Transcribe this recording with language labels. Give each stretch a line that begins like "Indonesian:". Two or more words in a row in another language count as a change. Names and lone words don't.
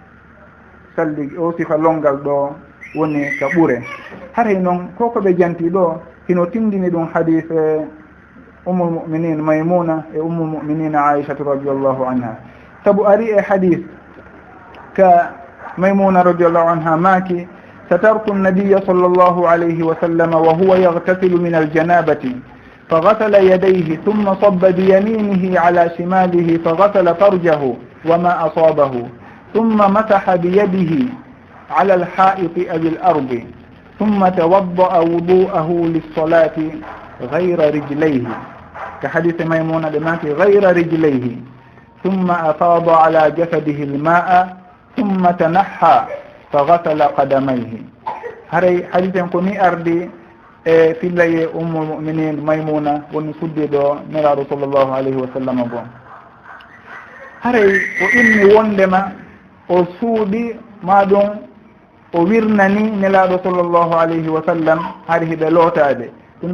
Fula: o sifa longal ɗo woni ka ɓure haray noon koko ɓe janti ɗo hino tindini ɗum hadis
Arabic: أم المؤمنين
Fula: maymuna e
Arabic: أم المؤمنين
Fula: aishatu
Arabic: رضي الله عنها
Fula: sabu ari e hadis
Arabic: ka maymuna رضي الله عنها maaki سترت النبي صلى الله عليه وسلم وهو يغتسل من الجنابة فغسل يديه ثم صب بيمينه على شماله فغسل فرجه وما أصابه ثم مسح بيده على الحائط أو الأرض ثم توضأ وضوءه للصلاة غير رجليه كحديث ميمونة لمات غير رجليه ثم أفاض على جسده الماء ثم تنحى فغسل قدميه
Fula: haray hadisen ko ni ardi e fillaye
Arabic: أم المؤمنين
Fula: maymuna woni suddiɗo nelaɗo
Arabic: صلى الله عليه وسلم bo
Fula: haray o inni wondema o suuɗi maɗum o wirnani nelaɗo
Arabic: صلى الله عليه وسلم
Fula: hari hiɓe lootade ɗum